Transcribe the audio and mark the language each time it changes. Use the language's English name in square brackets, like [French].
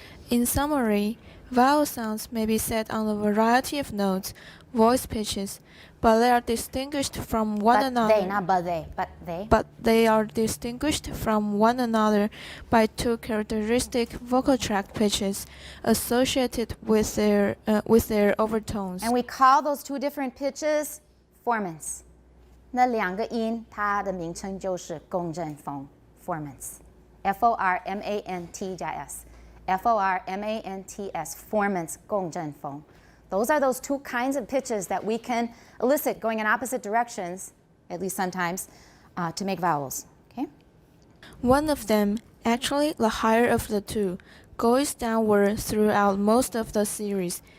[English] In summary, vowel sounds may be said on a variety of notes, voice pitches, but they are distinguished from one another. But they are distinguished from one another by two characteristic vocal tract pitches associated with their overtones. And we call those two different pitches formants. [Chinese] 那两个音它的名称就是共振风 formants. [English] F-O-R-M-A-N-T 加 S. F-O-R-M-A-N-T-S, formants, 共振风. Those are those two kinds of pitches that we can elicit going in opposite directions at least sometimes, to make vowels. Okay? One of them, actually the higher of the two, goes downward throughout most of the series.